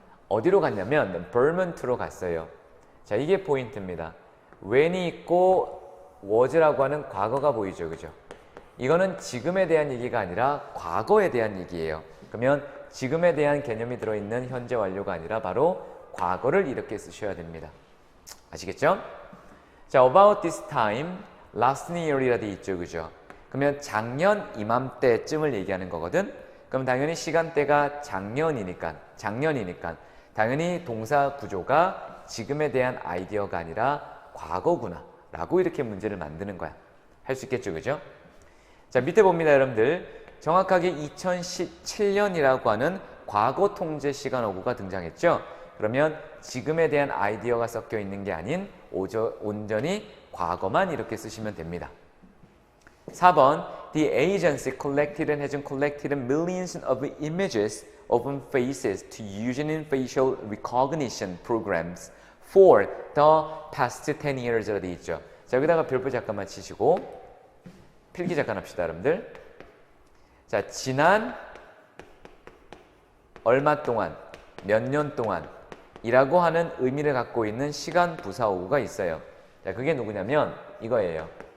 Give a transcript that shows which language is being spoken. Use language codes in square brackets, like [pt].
[ko] 어디로 갔냐면 Vermont로 갔어요. 자, 이게 포인트입니다. when이 있고 was라고 하는 과거가 보이죠. 그죠? 이거는 지금에 대한 얘기가 아니라 과거에 대한 얘기예요. 그러면 지금에 대한 개념이 들어있는 현재 완료가 아니라 바로 과거를 이렇게 쓰셔야 됩니다. 아시겠죠? 자, about this time, last year이라 돼 있죠. 그죠? 그러면 작년 이맘때쯤을 얘기하는 거거든? 그럼 당연히 시간대가 작년이니까 당연히 동사 구조가 지금에 대한 아이디어가 아니라 과거구나 라고 이렇게 문제를 만드는 거야. 할 수 있겠죠. 그죠? 자, 밑에 봅니다. 여러분들. 정확하게 2017년이라고 하는 과거 통제 시간 어구가 등장했죠. 그러면 지금에 대한 아이디어가 섞여 있는 게 아닌 온전히 과거만 이렇게 쓰시면 됩니다. [en] 4번 The agency collected and has collected millions of images of faces to use in facial recognition programs for the past 10 years라고 [ko] 되어 있죠. 자, 여기다가 별표 잠깐만 치시고 필기 잠깐 합시다, 여러분들. 자, 지난 얼마 동안, 몇 년 동안 이라고 하는 의미를 갖고 있는 시간 부사 어구가 있어요. 자, 그게 누구냐면 이거예요.